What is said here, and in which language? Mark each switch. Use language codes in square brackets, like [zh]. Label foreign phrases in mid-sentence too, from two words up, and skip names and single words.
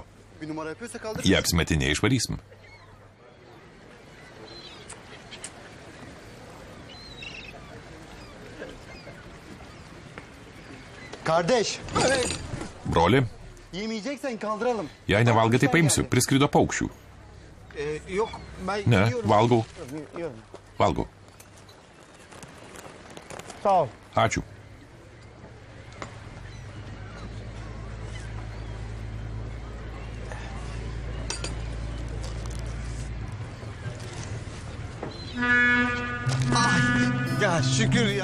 [lt] Jie apsimetinė išvarysim. [tr] Kardeş. [lt] Broli, [tr] Yemeyeceksen kaldıralım. [lt] jei nevalgai, tai paimsiu. Priskrido paukščių. [tr] Yok ben [lt] Ne, [tr] yiyorum. [lt] valgau. [tr] Yiyorum. [lt] Valgau. [tr] Sağ ol. [lt] Ačiū. [tr] Ya şükür ya.